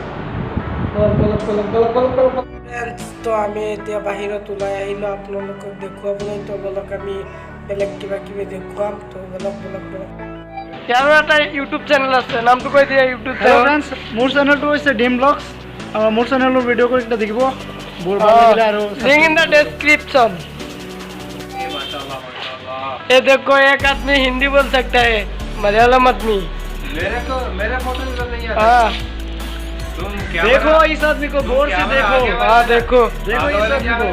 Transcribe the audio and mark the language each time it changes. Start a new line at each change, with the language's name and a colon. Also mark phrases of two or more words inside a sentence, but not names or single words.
Assamese: তো আমি এতিয়া বাহিৰত ওলাই আহিলোঁ আপোনালোকক দেখুৱাবলৈ। তো বলক আমি বেলেগ কিবা কিবি দেখুৱাম। তো বলক। ইয়াৰো এটা
English: YouTube channel
Assamese: আছে, নামটো কৈ দিয়া
English: YouTube channel.
Assamese: ফ্ৰেণ্ডছ, মোৰ চেনেলটো হৈছে ডিম ব্লগছ। মোৰ চেনেলৰ ভিডিঅ' কৰি দেখিব বৰ ভাল লাগিলে আৰু
English: link in the description.
Hindi: ये देखो एक आदमी हिंदी बोल सकता है, मलयालम आदमी। मेरा फोटो इधर नहीं आता। हाँ तुम देखो इस आदमी को गौर से देखो। हाँ देखो देखो इस आदमी को।